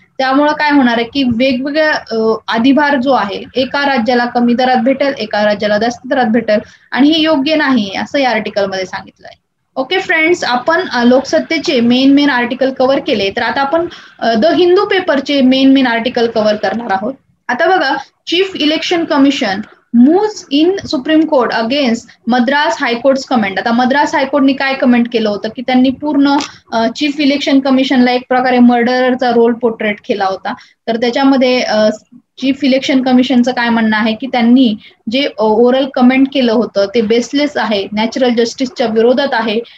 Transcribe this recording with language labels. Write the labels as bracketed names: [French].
[Marathi] त्यामुळे काय होणार आहे की वेगवेगळ्या अधिभार जो आहे, एका राज्याला कमी दरात भेटेल, एका राज्याला जास्त दरात भेटेल, आणि हे योग्य नाही असं या आर्टिकल मध्ये सांगितलं आहे. ओके फ्रेंड्स, आपण लोकसत्तेचे मेन आर्टिकल कव्हर केले. तर आता आपण द हिंदू पेपरचे मेन आर्टिकल कव्हर करणार आहोत. आता बघा, [English] Chief election commission moves in supreme court against Madras high court's comment. [Marathi] आता मद्रास हायकोर्टने काय कमेंट केलं होतं की त्यांनी पूर्ण चीफ इलेक्शन कमिशनला एक प्रकारे मर्डरचा रोल पोर्ट्रेट केला होता. तर त्याच्यामध्ये चीफ इलेक्शन कमिशनचं काय म्हणणं आहे की त्यांनी जे ओरल कमेंट केलं होतं ते बेसलेस आहे, नॅचरल जस्टिसच्या विरोधात आहे.